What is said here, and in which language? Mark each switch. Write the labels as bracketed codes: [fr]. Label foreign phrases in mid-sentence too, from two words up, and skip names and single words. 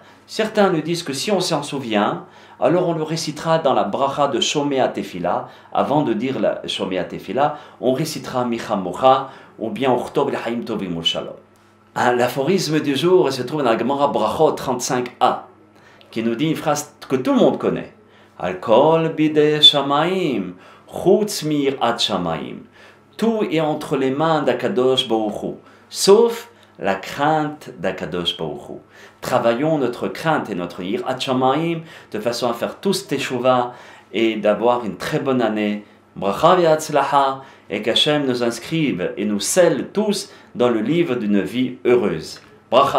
[fr] Certains nous disent que si on s'en souvient, alors on le récitera dans la bracha de Shomea Tefila. Avant de dire la Shomea Tefila, on récitera Michamocha, ou bien [he] וכתוב לחיים טובים ושלום. [fr] L'aphorisme du jour se trouve dans la Gemara Brachot 35a, qui nous dit une phrase que tout le monde connaît. [he] הכל בידי שמים, חוץ מיראת שמים. [fr] Tout est entre les mains d'Akadosh Baruch Hu, sauf la crainte d'Akadosh Baruch Hu. Travaillons notre crainte et notre [he] יראת שמים [fr] de façon à faire tous teshuva et d'avoir une très bonne année. [he] ברכה והצלחה, [fr] et qu'Hachem nous inscrive et nous scelle tous dans le livre d'une vie heureuse.